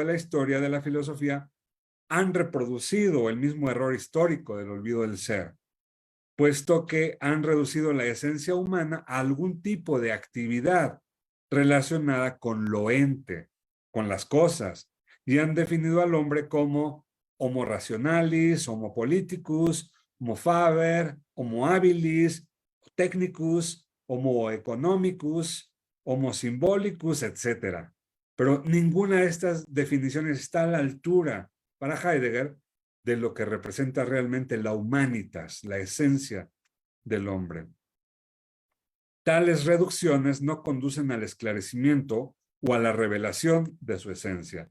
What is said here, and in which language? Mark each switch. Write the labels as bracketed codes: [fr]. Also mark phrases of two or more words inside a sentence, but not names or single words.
[es] la historia de la filosofía han reproducido el mismo error histórico del olvido del ser, puesto que han reducido la esencia humana a algún tipo de actividad relacionada con lo ente, con las cosas, y han definido al hombre como [la] homo rationalis, homo politicus, homo faber, homo habilis, technicus, homo economicus, homo symbolicus, [es] etc. Pero ninguna de estas definiciones está a la altura para Heidegger de lo que representa realmente la humanitas, la esencia del hombre. Tales reducciones no conducen al esclarecimiento o a la revelación de su esencia.